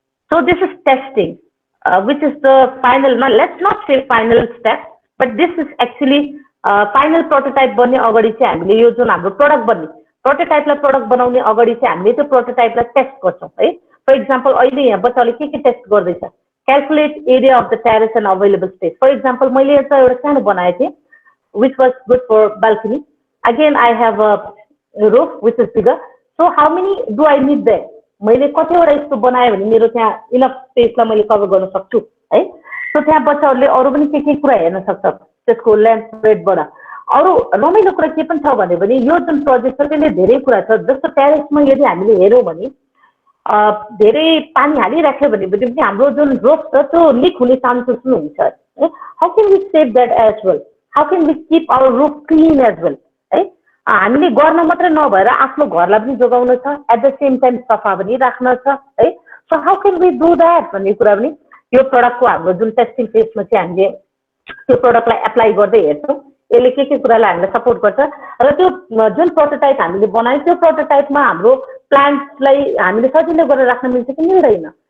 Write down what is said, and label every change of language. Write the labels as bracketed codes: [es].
[en] so this is testing which is the final, let's not say final step but this is actually final prototype [ne] बन्ने अगाडि चाहिँ हामीले यो जुन हाम्रो प्रोडक्ट बन्ने प्रोटोटाइपलाई प्रोडक्ट बनाउने अगाडि चाहिँ हामीले त्यो प्रोटोटाइपलाई टेस्ट गर्छौँ है. फर इक्जाम्पल अहिले यहाँ बच्चाले के टेस्ट गर्दैछ, [en] calculate area of the terrace and available space. For example, [ne] मैले एउटा सानो बनाएको थिएँ [en] which was good for balcony. Again, I have a roof which is bigger. So how many do I need there? [ne] मैले कतिवटा यस्तो बनाएँ भने मेरो त्यहाँ इनफ स्पेसलाई मैले कभर गर्न सक्छु है. सो त्यहाँ बच्चाहरूले अरू पनि के कुरा हेर्न सक्छ त्यसको लेन्थ ब्रेडबाट. अरू रमाइलो कुरा के पनि छ भने यो जुन प्रोजेक्ट छ त्यसले धेरै कुरा छ. जस्तो टेरेसमा यदि हामीले हेऱ्यौँ भने धेरै पानी हालिराख्यो भने पनि हाम्रो जुन रोफ छ त्यो लिक हुने चान्सेस पनि हुन्छ है. [en] How can we save that as well, how can we keep our roof clean as well है. [ne] हामीले गर्न मात्रै नभएर आफ्नो घरलाई पनि जोगाउन छ, [en] at the same time [ne] सफा पनि राख्न छ है. [en] so how can we do that [ne] भन्ने कुरा पनि यो प्रडक्टको हाम्रो जुन टेस्टिङ फेजमा चाहिँ हामीले त्यो प्रडक्टलाई एप्लाई गर्दै हेर्छौँ. यसले के कुरालाई हामीलाई सपोर्ट गर्छ र त्यो जुन प्रोटोटाइप हामीले बनायौँ त्यो प्रोटोटाइपमा हाम्रो प्लान्ट्सलाई हामीले सजिलो गरेर राख्न मिल्छ कि मिल्दैन.